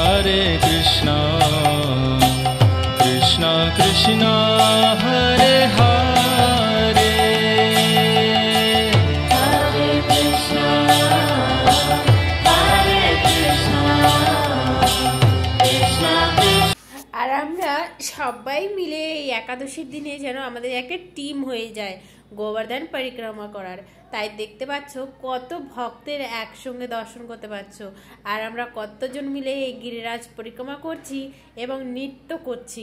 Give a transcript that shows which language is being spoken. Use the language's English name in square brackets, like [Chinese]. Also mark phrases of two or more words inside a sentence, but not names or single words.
[Sanskrit] हरे कृष्ण कृष्ण कृष्ण हरे हरे हरे कृष्ण हरे कृष्ण कृष्ण कृष्ण। [Bangla] আর আমরা সবাই মিলে এই একাদশীর দিনে যেন আমাদের একটা টিম হয়ে যায় গোবর্ধন পরিক্রমা করার। তাই দেখতে পাচ্ছ কত ভক্তের একসঙ্গে দর্শন করতে পারছ। আর আমরা কতজন মিলে এই গিরিরাজ পরিক্রমা করছি এবং নৃত্য করছি।